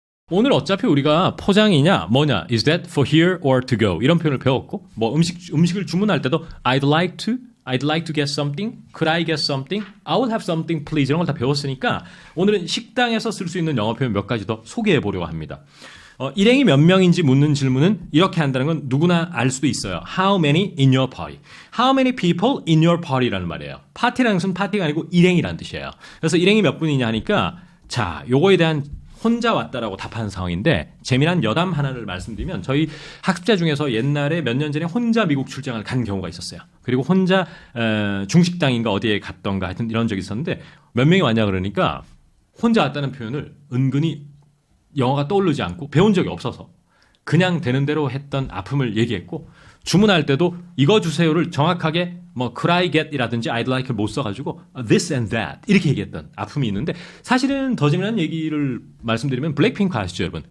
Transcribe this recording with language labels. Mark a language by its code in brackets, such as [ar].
[ko] 오늘 어차피 우리가 포장이냐 뭐냐 [en] is that for here or to go [ko] 이런 표현을 배웠고 뭐 음식을 주문할 때도 [en] I'd like to get something, could I get something, I would have something please [ko] 이런 걸 다 배웠으니까 오늘은 식당에서 쓸 수 있는 영어 표현 몇 가지 더 소개해 보려고 합니다. 일행이 몇 명인지 묻는 질문은 이렇게 한다는 건 누구나 알 수도 있어요. [en] How many in your party? How many people in your party [ko] 라는 말이에요. 파티라는 것은 파티가 아니고 일행이라는 뜻이에요. 그래서 일행이 몇 분이냐 하니까 자, 요거에 대한 혼자 왔다라고 답하는 상황인데 재미난 여담 하나를 말씀드리면 저희 학습자 중에서 옛날에 몇 년 전에 혼자 미국 출장을 간 경우가 있었어요. 그리고 혼자 중식당인가 어디에 갔던가 하여튼 이런 적이 있었는데 몇 명이 왔냐 그러니까 혼자 왔다는 표현을 은근히 영어가 떠오르지 않고 배운 적이 없어서 그냥 되는 대로 했던 아픔을 얘기했고 주문할 때도 이거 주세요를 정확하게 뭐 could I get 이라든지 I'd like를 못 써가지고 [en] this and that [ko] 이렇게 얘기했던 아픔이 있는데 사실은 더 재미난 얘기를 말씀드리면 블랙핑크 아시죠 여러분?